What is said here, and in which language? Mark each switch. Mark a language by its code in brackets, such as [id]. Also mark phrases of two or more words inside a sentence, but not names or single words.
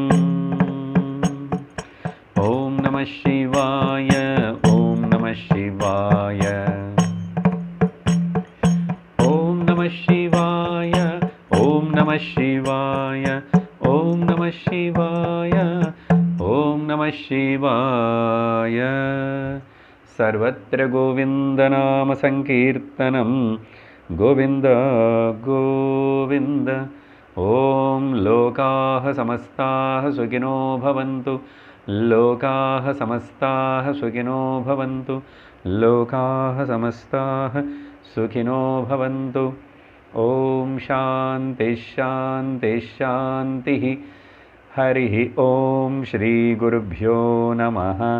[sa] ॐ नमः शिवाय, ॐ नमः शिवाय, ॐ नमः शिवाय, ॐ नमः शिवाय, ॐ नमः शिवाय, ॐ नमः शिवाय. सर्वत्र गोविन्दनाम सङ्कीर्तनम् गोविन्द गोविन्द. ஓம் லோகாः समस्ताः सुखिनो भवन्तु, लोकाः समस्ताः सुखिनो भवन्तु, लोकाः समस्ताः सुखिनो भवन्तु. ओम शांति शांति शांतिः. हरिः ओम. श्री गुरुभ्यो नमः.